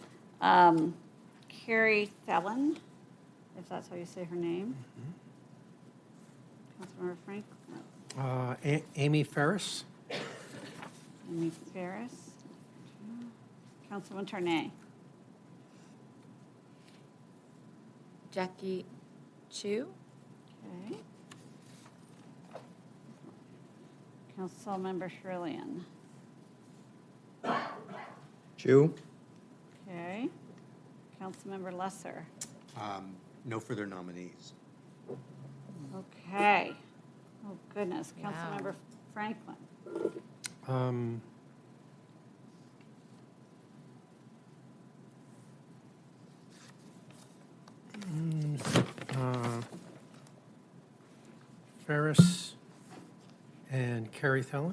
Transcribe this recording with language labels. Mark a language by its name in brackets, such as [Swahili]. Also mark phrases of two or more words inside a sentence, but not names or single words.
[English] Carrie Thelen, if that's how you say her name. Councilmember Frank? Amy Ferris. Amy Ferris. Councilman Tornay. Jackie Chu. Okay. Councilmember Shrillian. Chu. Okay. Councilmember Lesser. No further nominees. Okay. Oh, goodness. Wow. Councilmember Franklin. Ferris and Carrie Thelen.